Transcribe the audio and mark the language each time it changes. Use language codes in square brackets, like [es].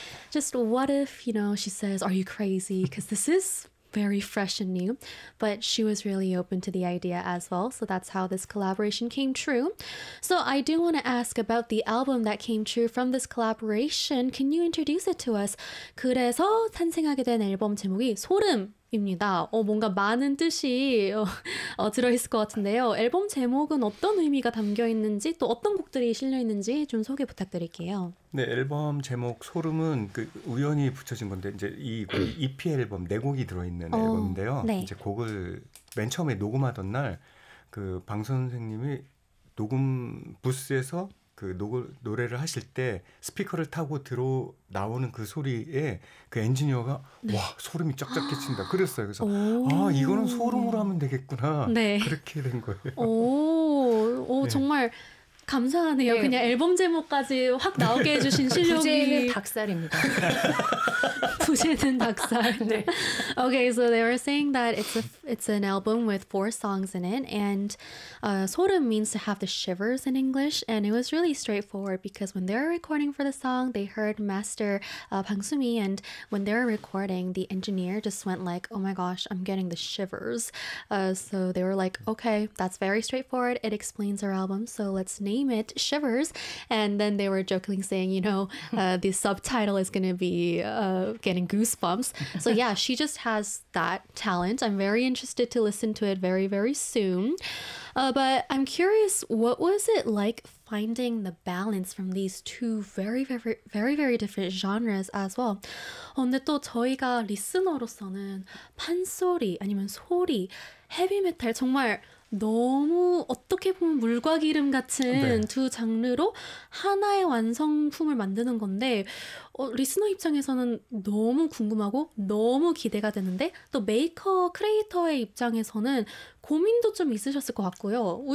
[en] Just what if, you know, she says, are you crazy? Because this is very fresh and new, but she was really open to the idea as well. So that's how this collaboration came true. So I do want to ask about the album that came true from this collaboration. Can you introduce it to us? [ko] 그래서 탄생하게 된 앨범 제목이 소름입니다. 뭔가 많은 뜻이 들어있을 것 같은데요. 앨범 제목은 어떤 의미가 담겨 있는지 또 어떤 곡들이 실려 있는지 좀 소개 부탁드릴게요. 네, 앨범 제목 소름은 그 우연히 붙여진 건데 이제 이 EP 앨범 네 곡이 들어있는 앨범인데요. 이제 네. 곡을 맨 처음에 녹음하던 날그방 선생님이 녹음 부스에서 그 노래를 하실 때 스피커를 타고 들어 나오는 그 소리에 그 엔지니어가 와, 네. 소름이 쫙쫙 끼친다 그랬어요. 그래서 아, 이거는 소름으로 오. 하면 되겠구나. 네. 그렇게 된 거예요. 오. 오, 네. 정말 감사하네요. 네. 그냥 앨범 제목까지 확 나오게 해주신 부제는 실력이. 닭살입니다. 부제는 닭살. 네. [en] Okay, so they were saying that it's an album with four songs in it, and "sorum" means to have the shivers in English, and it was really straightforward because when they were recording for the song, they heard Master Bang Soomi, and when they were recording, the engineer just went like, "Oh my gosh, I'm getting the shivers." So they were like, "Okay, that's very straightforward. It explains our album, so let's name it Shivers." And then they were joking, saying, "You know, the subtitle is gonna be getting." And goosebumps. So yeah, she just has that talent. I'm very interested to listen to it very, very soon. But I'm curious, what was it like finding the balance from these two very, very, very, very different genres as well? [ko] 근데 또 저희가 리스너로서는 판소리 아니면 소리, 헤비메탈 정말 너무 어떻게 보면 물과 기름 같은 두 장르로 하나의 완성품을 만드는 건데, 리스너 입장에서는 너무 궁금하고 너무 기대가 되는데, 또 메이커 크리에이터의 입장에서는 고민도 좀 있으셨을 것 같고요.